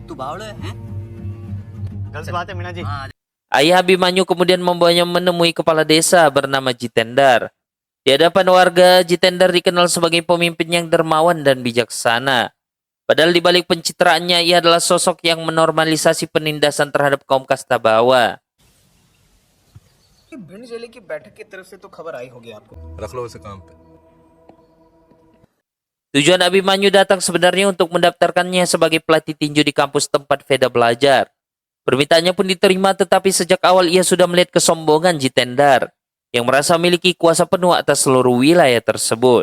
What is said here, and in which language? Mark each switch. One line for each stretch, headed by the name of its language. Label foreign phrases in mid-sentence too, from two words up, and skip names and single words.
Indonesian: Ayah Abhimanyu kemudian membawanya menemui kepala desa bernama Jitendar. Di hadapan warga, Jitendar dikenal sebagai pemimpin yang dermawan dan bijaksana. Padahal di balik pencitraannya, ia adalah sosok yang menormalisasi penindasan terhadap kaum kasta bawah.
Hindi: भिंड जिले की बैठक की तरफ से तो खबर आई होगी आपको। रख लो उसे काम पे।
Indonesian: Tujuan Abhimanyu datang sebenarnya untuk mendaftarkannya sebagai pelatih tinju di kampus tempat Veda belajar. Permintaannya pun diterima, tetapi sejak awal ia sudah melihat kesombongan Jitendar yang merasa memiliki kuasa penuh atas seluruh wilayah tersebut.